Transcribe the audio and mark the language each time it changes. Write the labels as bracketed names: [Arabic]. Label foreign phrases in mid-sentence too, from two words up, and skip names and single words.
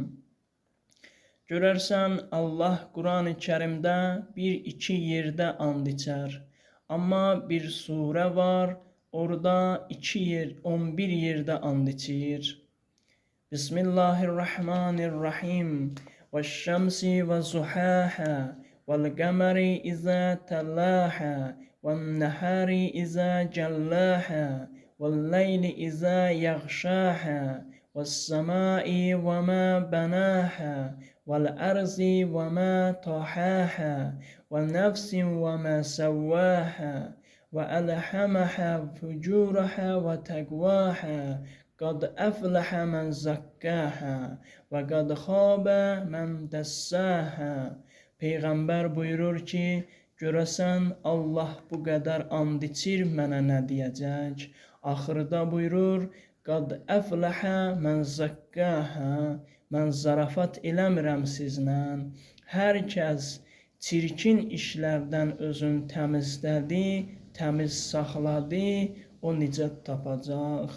[Azerbaijani] Görərsən, Allah Quran-ı Kərimdə bir-iki yerdə and içər. Amma bir surə var, orada 11 yerdə and içir. Bismillahirrahmanirrahim. [Arabic] "والشمس وضحاها، والقمر إذا تلاها، والنهار إذا جلاها، والليل إذا يغشاها، والسماء وما بناها, وَالْأَرْضِ وَمَا طَحَاهَا وَنَفْسٍ وَمَا سَوَّاهَا وَأَلْهَمَهَا فُجُورَهَا وَتَقْوَاهَا قَدْ أَفْلَحَ مَنْ زَكَّاهَا وَقَدْ خَابَ مَنْ دَسَّاهَا." [Azerbaijani] Peyğəmbər buyurur ki, görəsən Allah bu qədər and içir, mənə nə deyəcək? Axırda buyurur, [Arabic] "قد أفلح من زكاها." [Azerbaijani] Mən zarafat eləmirəm sizlə. Hər kəs çirkin işlərdən özün təmizlədi, təmiz saxladı, o nicat tapacaq.